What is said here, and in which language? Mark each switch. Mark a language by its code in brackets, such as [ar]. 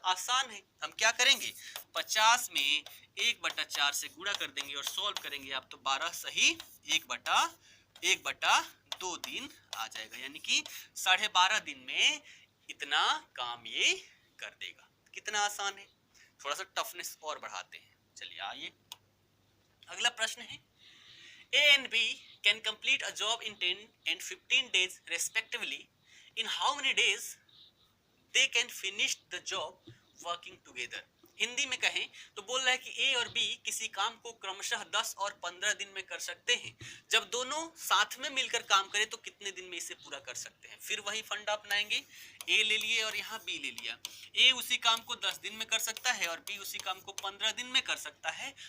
[hi] आसान है, हम क्या करेंगे 50 में 1/4 से गुणा कर देंगे और सॉल्व करेंगे आप, तो 12 सही 1/2 दिन आ जाएगा, यानी कि 12.5 दिन में इतना काम ये कर देगा। कितना आसान है। थोड़ा सा टफनेस और बढ़ाते हैं। चलिए आइए अगला प्रश्न है, [en] A and B can complete a job in 10 and 15 days respectively. In how many days they can finish the job working together? [hi] Hindi में कहें तो बोल रहा है कि ए और बी किसी काम को क्रमशः 10 और 15 दिन में कर सकते हैं। जब दोनों साथ में मिलकर काम करें तो कितने दिन में इसे पूरा कर सकते हैं। फिर वही फंडा अपनाएंगे, ए ले लिए और यहाँ बी ले लिया। ए उसी काम को 10 दिन में कर सकता है और बी उसी काम को 15 दिन में कर सकता है।